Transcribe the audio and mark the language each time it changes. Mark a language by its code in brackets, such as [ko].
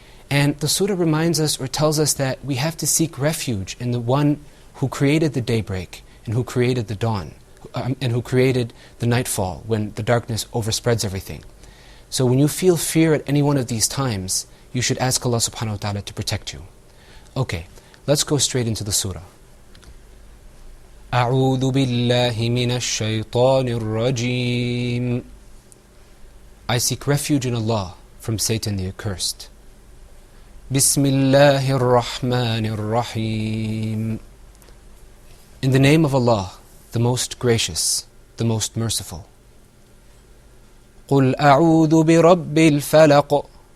[en] And the surah reminds us or tells us that we have to seek refuge in the one who created the daybreak and who created the dawn, and who created the nightfall when the darkness overspreads everything. So when you feel fear at any one of these times, you should ask Allah subhanahu wa ta'ala to protect you. Okay, let's go straight into the surah. [ar] أعوذ بالله من الشيطان الرجيم. [en] I seek refuge in Allah from Satan the accursed. [ar] بسم الله الرحمن الرحيم. [en] In the name of Allah, the most gracious, the most merciful. [ar] قُلْ أَعُوذُ بِرَبِّ الْفَلَقِ.